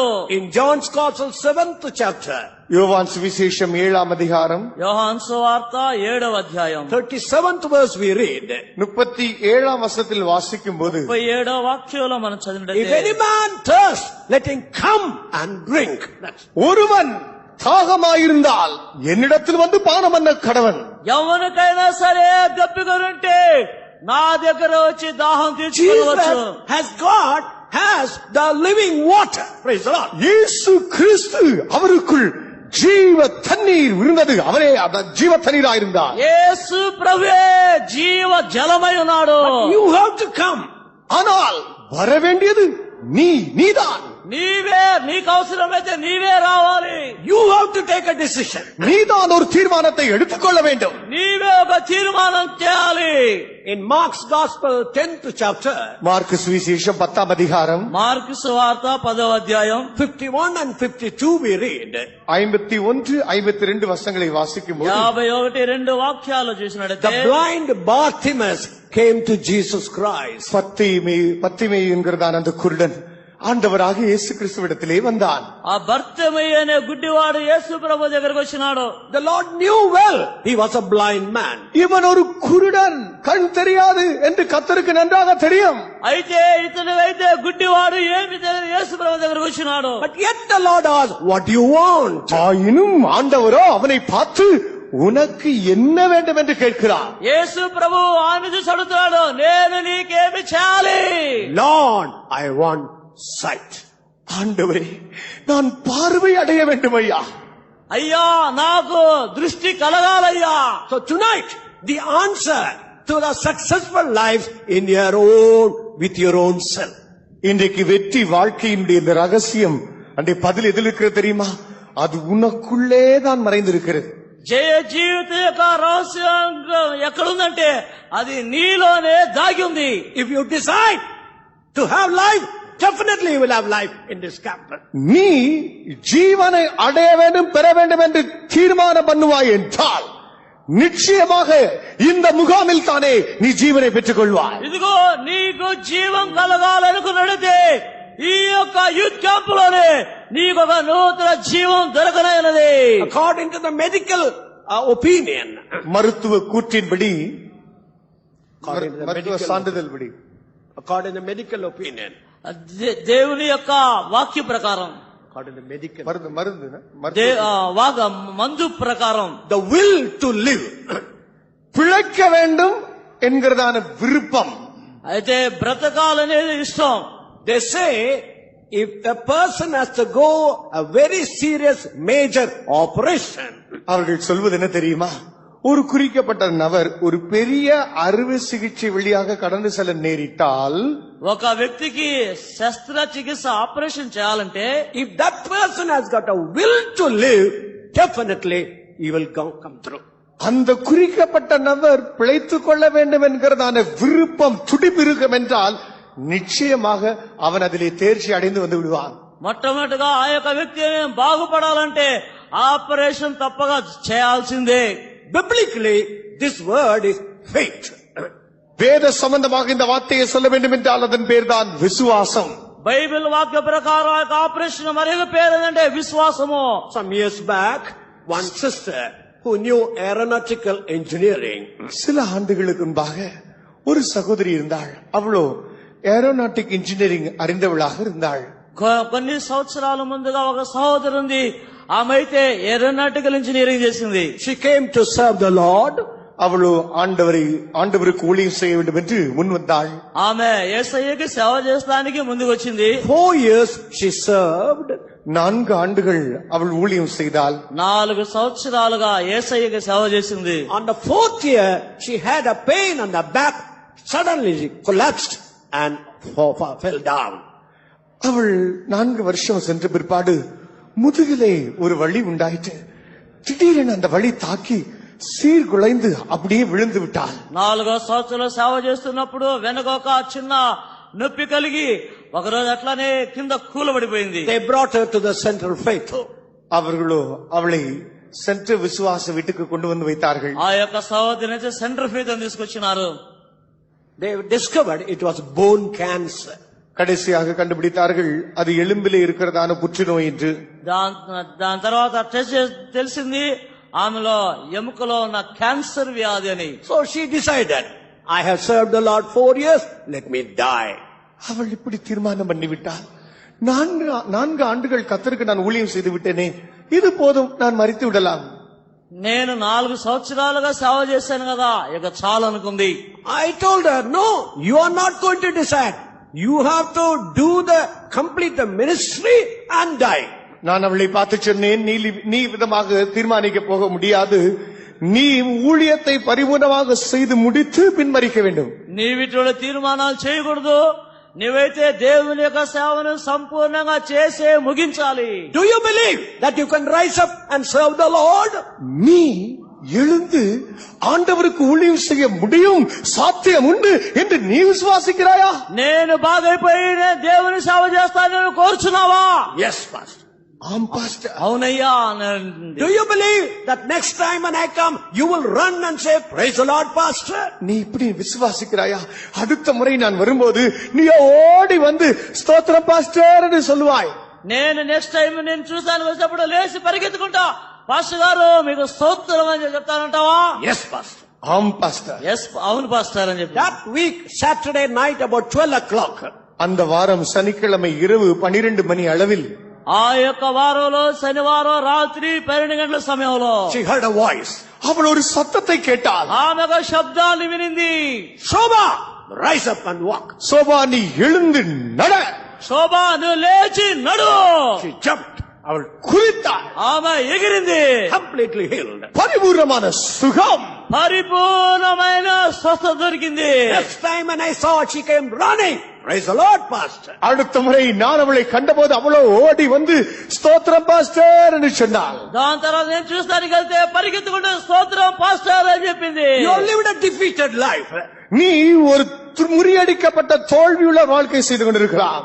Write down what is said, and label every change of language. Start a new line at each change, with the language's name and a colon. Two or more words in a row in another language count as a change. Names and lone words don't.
English: In John's Gospel 7th chapter,
Tamil: யோவான் சுவிசேஷம் 7ஆம் அதிகாரம்
Telugu: యోహాను సువార్త 7వ అధ్యాయం
English: 37th verse we read.
Tamil: 37ஆம் வசனத்தில் வாசிக்கும் போது
Telugu: 37వ వాక్యంలో మనం
English: If
Telugu: చదివినట్లయితే,
English: any man thirst, let him come and drink.
Tamil: ஒருவன் தாகமாயிருந்தால் என்னிடத்தில் வந்து பானம் பண்ண கடவன்.
Telugu: ఎవరికైనా సరే దప్పికొనుంటే నా దగ్గర వచ్చి దాహం తీర్చుకోవచ్చు.
English: Jesus has the living water. Praise the Lord.
Tamil: இயேசு கிறிஸ்து அவருக்குள் ஜீவ தண்ணீர் இருந்தது. அவரே அந்த ஜீவ தண்ணீராயிருந்தார்.
Telugu: యేసు ప్రభువే జీవ జలమై ఉన్నాడు.
English: You have to come.
Tamil: ஆனால் வர வேண்டியது நீதான்.
Telugu: నీవే, నీకు అవసరమైతే నీవే రావాలి.
English: You have to take a decision.
Tamil: நீதான் ஒரு தீர்மானத்தை எடுத்துக்கொள்ள வேண்டும்.
Telugu: నీవే ఒక తీర్మానం చేయాలి.
English: In Mark's Gospel 10th chapter,
Tamil: மார்க்கு சுவிசேஷம் 10ஆம் அதிகாரம்
Telugu: మార్కు సువార్త 10వ అధ్యాయం
English: 51 and 52 we read.
Tamil: 51, 52 வசனங்களை வாசிக்கும் போது
Telugu: 51, 2 వాక్యాలు
English: The
Telugu: చూసినట్లయితే,
English: blind Bartimaeus came to Jesus Christ.
Tamil: பத்திமை என்கிறதான அந்த குருடன் ஆண்டவராக இயேசு கிறிஸ்துவிடத்திலே வந்தான்.
Telugu: ఆ భర్తమయ్య అనే గుడ్డివాడు యేసు ప్రభు దగ్గరకు వచ్చినాడు.
English: The Lord knew well he was a blind man.
Tamil: இவன் ஒரு குருடன், கண் தெரியாது என்று கர்த்தருக்கு நன்றாக தெரியும்.
Telugu: అయితే ఇతను అయితే గుడ్డివాడు ఏమి తెలియదు యేసు ప్రభు దగ్గరకు వచ్చినాడు.
English: But yet the Lord asked, what do you want?
Tamil: ஆயினும் ஆண்டவரோ அவனை பார்த்து உனக்கு என்ன வேண்டும் என்று கேட்கிறார்.
Telugu: యేసు ప్రభు ఆయన చూసి అడుగుతున్నాడు, నేను నీకేమి చేయాలి?
English: Lord, I want sight.
Tamil: ஆண்டவரே நான் பார்வை அடைய வேண்டும் ஐயா.
Telugu: అయ్యా నాకు దృష్టి కలగాలయ్యా.
English: So tonight, the answer to the successful life with your own self.
Tamil: இன்றைக்கு வெற்றி வாழ்க்கையினுடைய இந்த ரகசியம் அந்த பதில் எதில் இருக்கிறது தெரியுமா? அது உனக்குள்ளே தான் மறைந்திருக்கிறது.
Telugu: జయ జీవిత యొక్క రహస్యం ఎక్కడుందంటే అది నీలోనే దాగి ఉంది.
English: If you decide to have life, definitely you will have life in this campus.
Tamil: நீ ஜீவனை அடைய வேண்டும், பெற வேண்டும் என்று தீர்மானம் பண்ணுவாய் என்றால் நிச்சயமாக இந்த முகாமில் தானே நீ ஜீவனை பெற்றுக் கொள்வாய்.
Telugu: ఇదిగో నీకు జీవం కలగాలనుకున్నట్లయితే ఈ యొక్క
English: youth camp
Telugu: లోనే నీకు ఒక నూతన జీవం దొరకనైనది.
English: According to the medical opinion,
Tamil: மருத்துவ கூற்றின்படி,
English: according to the
Tamil: மருத்துவ
English: medical,
Tamil: சான்றிதழ் படி,
English: according to the medical opinion,
Telugu: దేవుని యొక్క వాక్య ప్రకారం,
English: according to the medical,
Telugu: మందు ప్రకారం
English: the will to live,
Tamil: பிழைக்க வேண்டும் என்கிறதான விருப்பம்,
Telugu: అయితే బ్రతకాలనేది ఇష్టం.
English: they say if a person has to go a very serious major operation,
Tamil: அவர்கள் சொல்வது என்ன தெரியுமா? ஒரு குறிக்கப்பட்ட நபர் ஒரு பெரிய அறுவை சிகிச்சை வழியாக கடந்து செல்ல நேரிட்டால்,
Telugu: ఒక వ్యక్తికి శస్త్రచికిత్స ఆపరేషన్ చేయాలంటే,
English: if that person has got a will to live, definitely he will come through.
Tamil: அந்த குறிக்கப்பட்ட நபர் பிழைத்துக் கொள்ள வேண்டும் என்கிறதான விருப்பம், துடிப்பு இருக்கும் என்றால் நிச்சயமாக அவன் அதிலே தேர்ச்சி அடைந்து வந்து விடுவான்.
Telugu: మొట్టమొదటిగా ఆ యొక్క వ్యక్తి బాగుపడాలంటే ఆపరేషన్ తప్పగా చేయాల్సిందే.
English: Biblically, this word is faith.
Tamil: வேத சம்பந்தமாக இந்த வார்த்தையை சொல்ல வேண்டும் என்றால் அதன் பேர்தான் விசுவாசம்.
Telugu: బైబిల్ వాక్య ప్రకారం ఆ యొక్క ఆపరేషన్ మరొక పేరు ఏంటంటే విశ్వాసము.
English: Some years back, one sister who knew aeronautical engineering,
Tamil: சில ஆண்டுகளுக்கு முன்பாக ஒரு சகோதரி இருந்தாள். அவளோ
English: aeronautic engineering
Tamil: அறிந்தவளாக இருந்தாள்.
Telugu: కొన్ని సంవత్సరాల ముందుగా ఒక సహోదరు ఉంది. ఆమె అయితే
English: aeronautical engineering
Telugu: చేసింది.
English: she came to serve the Lord.
Tamil: அவளோ ஆண்டவருக்கு ஊழியம் செய்ய வேண்டும் என்று முன் வந்தாள்.
Telugu: ఆమె యేసయ్యకి సేవ చేస్తానికి ముందుకు వచ్చింది.
English: 4 years she served.
Tamil: 4 ஆண்டுகள் அவள் ஊழியம் செய்தாள்.
Telugu: 4 సంవత్సరాలుగా యేసయ్యకి సేవ చేసింది.
English: On the 4th year, she had a pain on the back. Suddenly she collapsed and fell down.
Tamil: அவள் 4 வருஷம் சென்ற பிற்பாடு முதுகிலே ஒரு வலி உண்டாயிற்று. திடீரென அந்த வலி தாக்கி சீர்குலைந்து அப்படியே விழுந்து விட்டாள்.
Telugu: 4 సంవత్సరాలు సేవ చేస్తున్నప్పుడు వెనక ఒక చిన్న నొప్పి కలిగి ఒకరోజు అట్లానే కింద కూలబడిపోయింది.
English: They brought her to the Central Faith.
Tamil: அவர்களோ அவளை சென்ற விசுவாச வீட்டுக்கு கொண்டு வந்து வைத்தார்கள்.
Telugu: ఆ యొక్క సహోదరిని సెంటర్ ఫీత్ అని తీసుకొచ్చినారు.
English: They discovered it was bone cancer.
Tamil: கடைசியாக கண்டுபிடித்தார்கள் அது எலும்பிலே இருக்கிறதான புற்றுநோய் என்று.
Telugu: దాని తర్వాత టెస్ట్ తెలిసింది ఆమెలో ఎముకలో ఉన్న క్యాన్సర్ వ్యాధి అని.
English: So she decided, I have served the Lord 4 years, let me die.
Tamil: அவள் இப்படி தீர்மானம் பண்ணிவிட்டாள். 4 ஆண்டுகள் கர்த்தருக்கு நான் ஊழியம் செய்து விட்டேனே, இது போதும், நான் மரித்து விடலாம்.
Telugu: నేను 4 సంవత్సరాలుగా సేవ చేశాను కదా, ఇక చాలు అనుకుంది.
English: I told her, no, you are not going to decide. You have to complete the ministry and die.
Tamil: நான் அவளை பார்த்து சொன்னேன், நீ விதமாக தீர்மானிக்க போக முடியாது. நீ ஊழியத்தை பரிபூர்ணமாக செய்து முடித்து பின் மரிக்க வேண்டும்.
Telugu: నీ వీటిలో తీర్మానాలు చేయకూడదు. నీవైతే దేవుని యొక్క సేవను సంపూర్ణంగా చేసే ముగించాలి.
English: Do you believe that you can rise up and serve the Lord?
Tamil: நீ எழுந்து ஆண்டவருக்கு ஊழியம் செய்ய முடியும், சாத்தியம் உண்டு என்று நீ விசுவாசிக்கிறாயா?
Telugu: నేను బాగైపోయి దేవుని సేవ చేస్తానని కోరుచున్నావా?
English: Yes, pastor.
Tamil: ஆம் பாஸ்டர்.
Telugu: అవునయ్యా.
English: Do you believe that next time when I come, you will run and say, praise the Lord, pastor?
Tamil: நீ இப்படி விசுவாசிக்கிறாயா? அடுத்த முறை நான் வரும்போது நீ ஓடி வந்து ஸ்தோத்திரம் பாஸ்டர் என்று சொல்லுவாய்.
Telugu: నేను
English: next time
Telugu: నేను చూసాను వచ్చినప్పుడు లేచి పరిగెత్తుకుంటా, పాస్టర్ గారు మీకు స్తోత్రం అని చెప్తానంటావా?
English: Yes, pastor.
Tamil: ஆம் பாஸ்டர்.
Telugu: ఎస్, అవును పాస్టర్ అని చెప్పి.
English: That week, Saturday night about 12 o'clock.
Tamil: அந்த வாரம் சனிக்கிழமை இரவு 12 மணி அளவில்
Telugu: ఆ యొక్క వారంలో శనివారం రాత్రి 12 గంటల సమయంలో
English: she heard a voice.
Tamil: அவள் ஒரு சத்தத்தை கேட்டாள்.
Telugu: ఆమె ఒక శబ్దాన్ని వినింది.
English: Shobha, rise up and walk.
Tamil: சோபா, நீ எழுந்து நட.
Telugu: శోభా, నువ్వు లేచి నడు.
English: She jumped.
Tamil: அவள் குறித்தாள்.
Telugu: ఆమె ఎగిరింది.
English: Completely healed.
Tamil: பரிபூர்ணமான சுகம்.
Telugu: పరిపూర్ణమైన స్వస్థత దొరికింది.
English: Next time when I saw her, she came running. Praise the Lord, pastor.
Tamil: அடுத்த முறை நான் அவளை கண்டபோது அவளோ ஓடி வந்து ஸ்தோத்திரம் பாஸ்டர் என்று சொன்னாள்.
Telugu: దాని తర్వాత నేను చూస్తానికి వెళ్తే పరిగెత్తుకుంటూ స్తోత్రం పాస్టర్ అని చెప్పింది.
English: You lived a defeated life.
Tamil: நீ ஒரு முறியடிக்கப்பட்ட தோல்வியுள்ள வாழ்க்கை செய்து கொண்டிருக்கிறாய்.